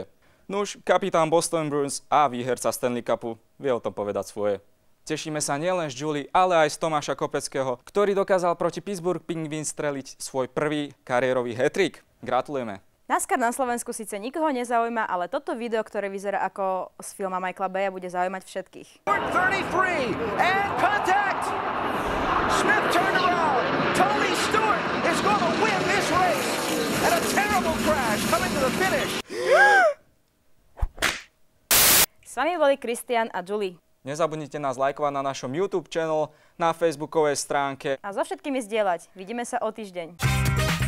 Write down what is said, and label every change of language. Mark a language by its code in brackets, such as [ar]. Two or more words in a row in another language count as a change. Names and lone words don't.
[sk] Nuž, kapitán Boston Bruins a výherca Stanley Cupu vie o tom povedať svoje. Tešíme sa nielen z Julie, ale aj z Tomáša Kopeckého, ktorý dokázal proti Pittsburgh Penguins streliť svoj prvý kariérový hat-trick. Gratulujeme. NASCAR na Slovensku síce nikoho nezaujíma, ale toto video, ktoré vyzerá ako z filma Michaela Baya, bude zaujímať všetkých. [en] 33 and contact! Smith turned around. Tony Stewart is going to win this race. And a terrible crash coming to the finish. [sk] S vami boli Kristian a Julie. Nezabudnite nás lajkovať na našom YouTube channel, na facebookovej stránke. A so všetkými zdieľať. Vidíme sa o týždeň.